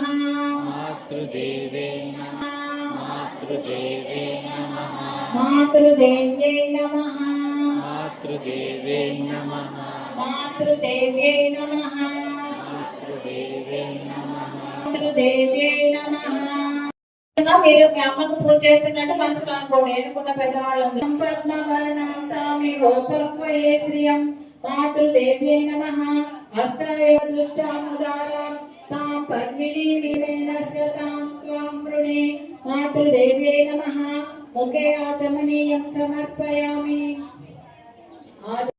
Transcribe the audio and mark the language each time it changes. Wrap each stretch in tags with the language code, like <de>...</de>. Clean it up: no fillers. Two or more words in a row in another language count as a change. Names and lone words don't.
<sa>मातृदेवे नमः मातृदेवे नमः मातृदेव्यै नमः मातृदेवे नमः मातृदेव्यै नमः मातृदेवे नमः मातृदेव्यै नमः.</sa> <te>మీరు మీ అమ్మకు పూజ చేస్తున్నట్టు మనసులో అనుకోండి. ఎన్నుకున్న పెద్దవాళ్ళు</te> <sa>పద్మవర్ణాంతామిహోపక్వయే శ్రియం మాతృదేవ్యై నమః హస్తాయ దుష్టాముదారాం తాం పద్మినీమివేనస్య తాం త్వాం వృణే మాతృదేవ్యై నమః ముఖే ఆచమనీయం సమర్పయామి.</sa>